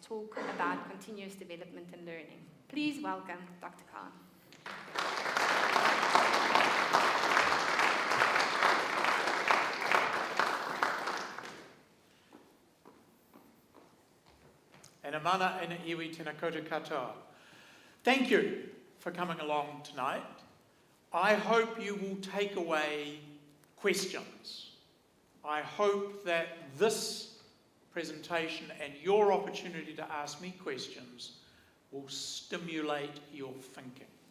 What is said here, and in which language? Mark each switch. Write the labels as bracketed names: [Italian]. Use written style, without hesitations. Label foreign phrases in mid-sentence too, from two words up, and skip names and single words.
[English] Talk about continuous development and learning. Please welcome Dr. Carr. [Māori] And amana ina iwi tēnā koutou katoa. [English] Thank you for coming along tonight. I hope you will take away questions. I hope that this presentation and your opportunity to ask me questions will stimulate your thinking.